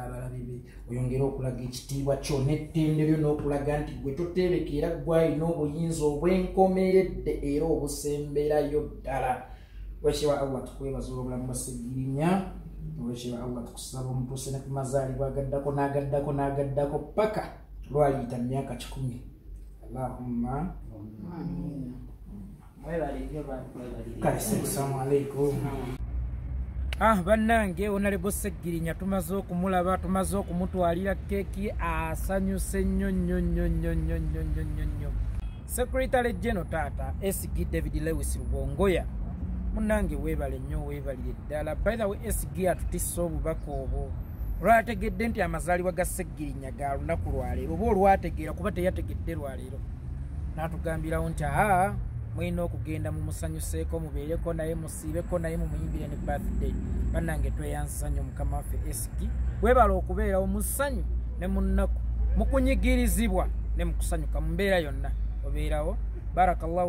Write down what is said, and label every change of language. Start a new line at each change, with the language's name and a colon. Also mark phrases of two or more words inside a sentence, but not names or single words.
Ganda: abalabe be oyongere okulaga ekitiibwa kyo n'ettendero n'okulaga nti gwe toteebeka era gwalina obuyinza obwenkomeredde era obusemberayo ddala wekyewa Allah tukwebaza olw'obulamu bwa Ssegirinya wekyewa Allah tukusaba omutuuse ne ku mazaalibwa agaddako paka lwaliyita myaka 10
Arabic: اللهم السلام عليكم.
Ganda: Bannange Honorable Ssegirinya tumaze okumulaba tumaze okumutwalira keeki asanyuse nnyo.
English: Secretary General
Ganda: Tata SG David Lewis Lubongoya munnange weebale nnyo weebalire ddala.
English: By the way
Ganda: SG atutisse obubaka obwo olwategedde nti amazaalibwa ga Ssegirinya ga lunaku lwaleero oba olwategeera kuba teyategedde lwaleero n'atugambirawo nti mwina okugenda mumusanyuseeko mubeereko naye musiibeko naye mumuyimbire ne birthday. Bannange tweyansiza nnyo mukama waffe SG weebala okubeerawo mu ssanyu ne mu nnaku mu kunyigirizibwa ne mu kusanyuka mu mbeera yonna obeerawo.